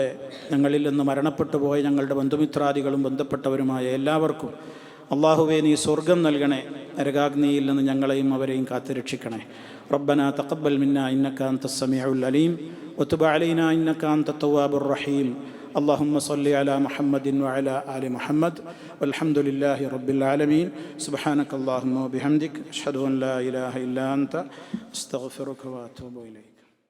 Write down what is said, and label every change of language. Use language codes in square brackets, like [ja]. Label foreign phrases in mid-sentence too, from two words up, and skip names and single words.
[ml] ഞങ്ങളിൽ നിന്ന് മരണപ്പെട്ടു പോയ ഞങ്ങളുടെ ബന്ധുമിത്രാദികളും ബന്ധപ്പെട്ടവരുമായ എല്ലാവർക്കും അള്ളാഹുവേ നീ സ്വർഗം നൽകണേ. നരകാഗ്നിയിൽ നിന്ന് ഞങ്ങളെയും അവരെയും കാത്തുരക്ഷിക്കണേ. [ar] ربنا تقبل منا إنك أنت السميع العليم وتب علينا إنك أنت التواب الرحيم. اللهم صل على محمد وعلى آل محمد والحمد لله رب العالمين. سبحانك اللهم وبحمدك أشهد أن لا إله إلا أنت أستغفرك وأتوب إليك.